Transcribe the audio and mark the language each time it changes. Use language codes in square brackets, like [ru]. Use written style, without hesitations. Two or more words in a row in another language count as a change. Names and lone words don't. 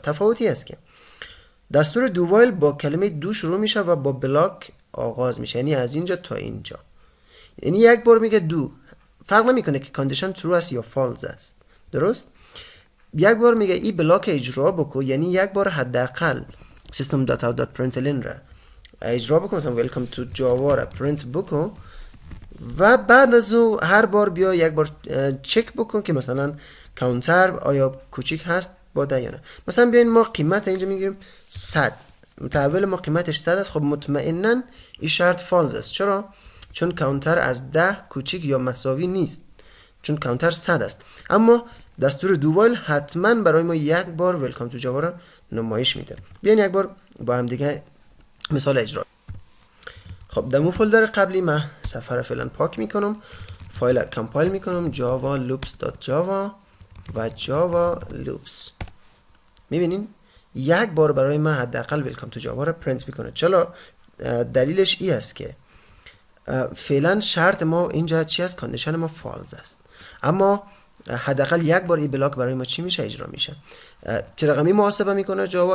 [fa] تفاوتی است که دستور [en] do while [fa] با کلمه دو شروع میشه و با بلاک آغاز میشه، یعنی از اینجا تا اینجا. یعنی یک بار میگه دو، فرق نمیکنه که [en] condition true [fa] است یا فالز است. درست؟ یک بار میگه ای بلاک اجرا بکن، یعنی یک بار حداقل system.out.println را اجرا بکن، مثلا [en] welcome to java [fa] را پرینت بکن و بعد از او هر بار بیا یک بار چک بکن که مثلا کانتر آیا کوچیک هست با ده یا نه. مثلا بیاین ما قیمت اینجا میگیریم 100، متحول ما قیمتش 100 است. خب مطمئنا این شرط فالز است. چرا؟ چون کانتر از 10 کوچیک یا مساوی نیست، چون کانتر 100 است. اما دستور [en] do while [fa] حتما برای ما یک بار [en] welcome to Java [fa] را نمایش میده. بیاین یک بار با هم دیگه مثال اجرا. خب [en] demo folder [fa] قبلی من صفحه را فعلا پاک میکنم، فایل کامپایل میکنم java.loops.java و [en] java loops. [fa] میبینین یک بار برای من حداقل [en] welcome to Java [fa] را پرینت میکنه. چرا؟ دلیلش این است که فعلا شرط ما اینجا چی است؟ کاندیشن ما فالز است، اما حداقل یک بار این بلاک برای ما چی میشه؟ اجرا میشه. چه رقمی محاسبه میکنه جاوا؟